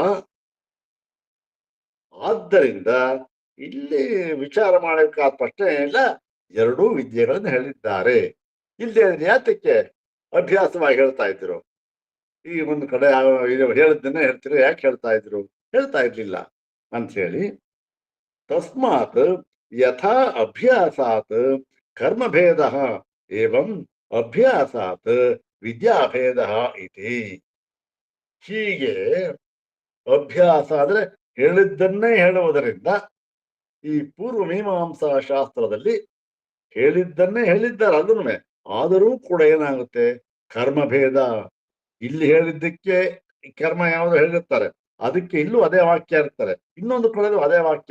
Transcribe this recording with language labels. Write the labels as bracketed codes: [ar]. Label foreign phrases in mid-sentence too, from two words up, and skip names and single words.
[kn] ಆದ್ದರಿಂದ ಇಲ್ಲಿ ವಿಚಾರ ಮಾಡಬೇಕಾದ ಪ್ರಶ್ನೆ ಇಲ್ಲ. ಎರಡೂ ವಿದ್ಯೆಗಳನ್ನು ಹೇಳಿದ್ದಾರೆ. ಇಲ್ಲದೆ ಯಾತಕ್ಕೆ ಅಭ್ಯಾಸವಾಗಿ ಹೇಳ್ತಾ ಇದ್ರು? ಈ ಒಂದು ಕಡೆ ಹೇಳಿದ್ದನ್ನೇ ಹೇಳ್ತಿರೋ, ಯಾಕೆ ಹೇಳ್ತಾ ಇದ್ರು? ಹೇಳ್ತಾ ಇರ್ಲಿಲ್ಲ ಅಂತ ಹೇಳಿ. [sa] ತಸ್ಮಾತ್ ಯಥಾ ಅಭ್ಯಾಸಾತ್ ಕರ್ಮಭೇದ ಏವಂ ಅಭ್ಯಾಸಾತ್ ವಿದ್ಯಾಭೇದ ಇತಿ. [kn] ಹೀಗೆ ಅಭ್ಯಾಸ ಅಂದ್ರೆ ಹೇಳಿದ್ದನ್ನೇ ಹೇಳುವುದರಿಂದ, ಈ ಪೂರ್ವ ಮೀಮಾಂಸಾ ಶಾಸ್ತ್ರದಲ್ಲಿ ಹೇಳಿದ್ದನ್ನೇ ಹೇಳಿದ್ದಾರೆ ಅದನ್ನು. ಆದರೂ ಕೂಡ ಏನಾಗುತ್ತೆ? ಕರ್ಮಭೇದ. ಇಲ್ಲಿ ಹೇಳಿದ್ದಕ್ಕೆ ಕರ್ಮ ಯಾವುದು ಹೇಳಿರ್ತಾರೆ, ಅದಕ್ಕೆ ಇಲ್ಲೂ ಅದೇ ವಾಕ್ಯ ಇರ್ತಾರೆ, ಇನ್ನೊಂದು ಕಡೆಯೂ ಅದೇ ವಾಕ್ಯ.